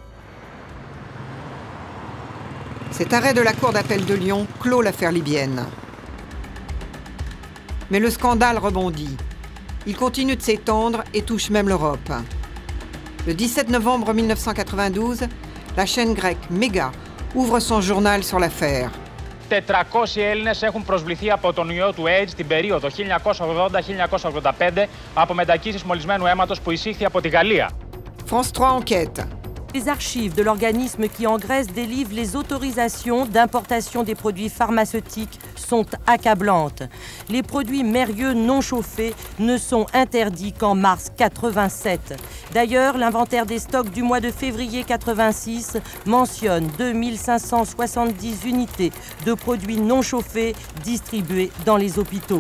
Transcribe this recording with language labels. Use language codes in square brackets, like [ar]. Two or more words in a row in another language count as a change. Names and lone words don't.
[fr] Cet arrêt de la Cour d'appel de Lyon clôt l'affaire libyenne. Mais le scandale rebondit. Il continue de s'étendre et touche même l'Europe. Le 17 novembre 1992, la chaîne grecque Méga ouvre son journal sur l'affaire. [el] 400 Έλληνες έχουν προσβληθεί από τον ιό του AIDS την περίοδο 1980-1985 από μετακύσεις μολυσμένου αίματος που εισήχθη από τη Γαλλία. [fr] France 3 enquête. Les archives de l'organisme qui en Grèce délivre les autorisations d'importation des produits pharmaceutiques sont accablantes. Les produits Mérieux non chauffés ne sont interdits qu'en mars 87. D'ailleurs, l'inventaire des stocks du mois de février 86 mentionne 2570 unités de produits non chauffés distribués dans les hôpitaux.